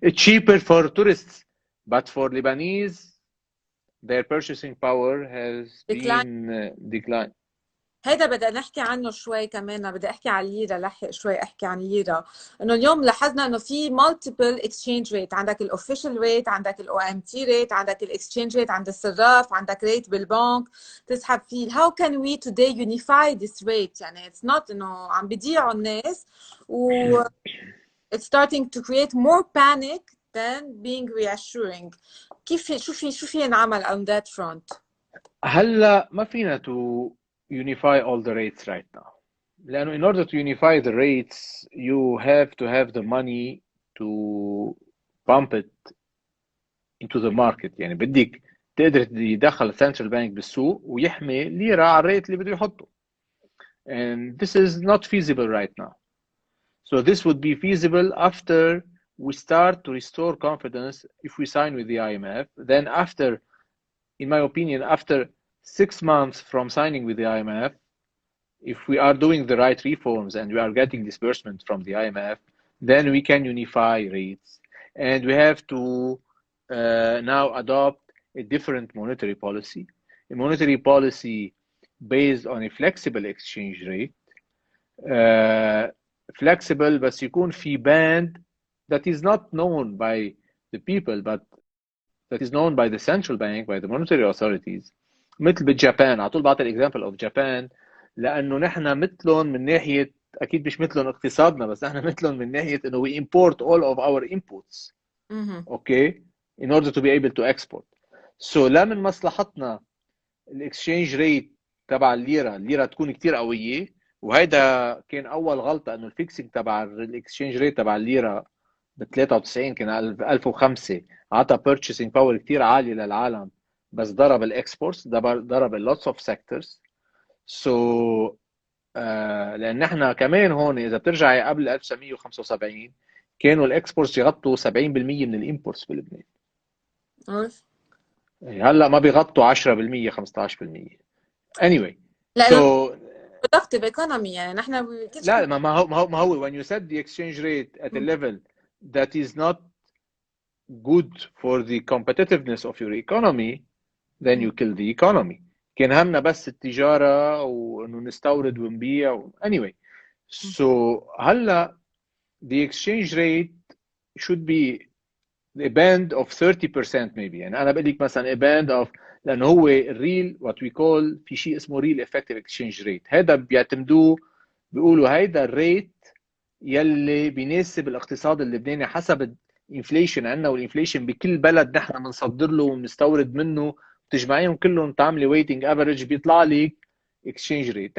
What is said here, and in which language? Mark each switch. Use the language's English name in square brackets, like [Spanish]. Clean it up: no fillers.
[English] cheaper for tourists, but for Lebanese their purchasing power has decline. been declined. [Arabic] هيدا بدنا نحكي عنه شوي كمان، بدي احكي عن الليره، لحق شوي احكي عن الليره. انه اليوم لاحظنا انه في multiple exchange rate، عندك الاوفيشال ريت، عندك الاو ام تي ريت، عندك الاكسشينج ريت عند الصراف، عندك ريت بالبنك تسحب فيه. [English] how can we today unify this rate؟ [Arabic] يعني [English] it's not [Arabic] انه عم بيضيعوا الناس و [English] it's starting to create more panic than being reassuring. [Arabic] كيف شو في نعمل [English] on that front؟ [Arabic] هلا ما فينا [English] to unify all the rates right now. [Arabic] لأنه [English] in order to unify the rates you have to have the money to pump it into the market. [Arabic] يعني بدك تقدر يدخل central bank بالسوق ويحمي ليرة على الريت اللي بده يحطه. [English] And this is not feasible right now. So this would be feasible after we start to restore confidence if we sign with the IMF. Then after, in my opinion, after 6 months from signing with the IMF, if we are doing the right reforms and we are getting disbursement from the IMF, then we can unify rates. And we have to now adopt a different monetary policy, a monetary policy based on a flexible exchange rate. Flexible [Arabic] بس يكون في [English] band that is not known by the people but that is known by the central bank, by the monetary authorities. [Arabic] مثل بالجابان، على طول بعطي الاكزامبل اوف جابان لانه نحن مثلهم من ناحيه، اكيد مش مثلهم اقتصادنا، بس نحن مثلهم من ناحيه انه [English] we import all of our inputs. Okay in order to be able to export. [Arabic] So لا من مصلحتنا الاكسشينج ريت تبع الليره تكون كتير قويه، وهيدا كان اول غلطه، انه الفيكسنج تبع الاكسشينج ريت تبع الليره ب 93 كان 1005 عطى purchasing power كتير عاليه للعالم، بس ضرب الاكسبورتس، ضرب اللوتس اوف سيكتورز. سو لان نحن كمان هون اذا بترجعي قبل 1975 كانوا الاكسبورتس يغطوا 70% من الامبورتس بلبنان. هلا ما بيغطوا 10% 15%. [English] anyway so productive economy [Arabic] يعني نحن لا ما هو [English] when you set the exchange rate at a level that is not good for the competitiveness of your economy then you kill the economy. [Arabic] كان همنا بس التجارة وإنه نستورد ونبيع anyway. [English] So [Arabic] هلا [English] the exchange rate should be a band of 30% maybe. [Arabic] يعني أنا بقول لك مثلا [English] a band of، [Arabic] لأنه هو الريل [English] what we call [Arabic] في شيء اسمه [English] real effective exchange rate. [Arabic] هذا بيعتمدوه، بيقولوا هيدا الريت يلي بيناسب الاقتصاد اللبناني حسب الانفليشن عندنا، والانفليشن بكل بلد نحن بنصدر له وبنستورد منه، بتجمعيهم كلهم تعملي ويتنج افريج بيطلع لك اكسشينج ريت.